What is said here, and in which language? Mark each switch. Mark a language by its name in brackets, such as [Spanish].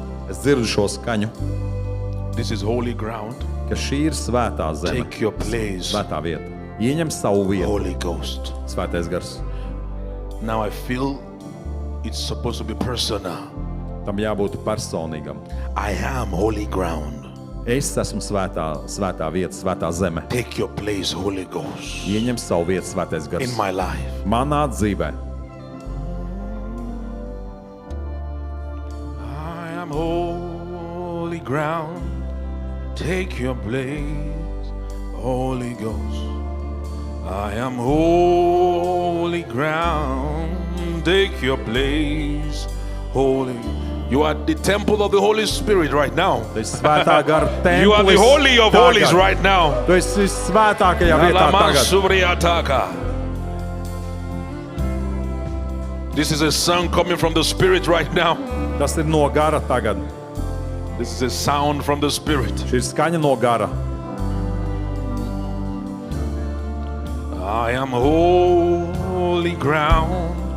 [Latvian] Es dzirdu šo skaņu, [English] This is holy ground. [Latvian] ka šī ir svētā zeme, [English] Take your place, [Latvian] svētā vieta. Ieņem savu vietu, [English] Holy Ghost. [Latvian] svētais gars. [English] Now I feel it's supposed to be personal. [Latvian] Tam jābūt personīgam. [English] I am holy ground. [Latvian] Es esmu svētā vieta, svētā zeme. [English] Take your place, Holy Ghost, [Latvian] Ieņem savu vietu, svētais gars. [English] in my life. [Latvian] Manā dzīvē. [English] I am holy ground. Take your place, Holy Ghost. I am holy ground. Take your place, Holy. You are the temple of the Holy Spirit right now. [Latvian] Tu esi svētā gara templis. [English] You are the holy of [Latvian] tagad. [English] holies right now. [Latvian] Tu esi svētākajā vietā tagad. [English] This is a song coming from the Spirit right now. [Latvian] Tas ir no gara tagad. [English] This is a sound from the Spirit. [Latvian] Šī ir skaņa no gara. [English] I am holy ground.